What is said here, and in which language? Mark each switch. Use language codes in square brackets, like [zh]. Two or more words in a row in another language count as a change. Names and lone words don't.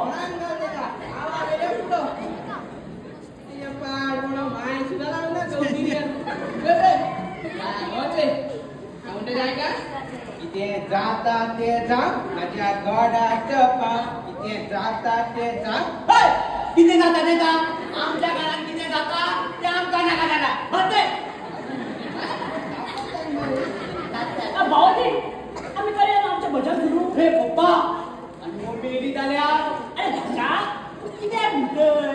[kok] कितें जाता ते जावं म्हाज्या गोडाच्या पाव. कितें जाता ते जावं. किती जाता ते का आमच्या काळात किती जाता ते आमकां नाका जाता. [mr] भाऊजी आम्ही करूया ना आमचं भजन सुरू. [kok] हे पप्पा आणि मम्मी रेडी जाल्यार अरे भाषा तू कितें म्हणतोय.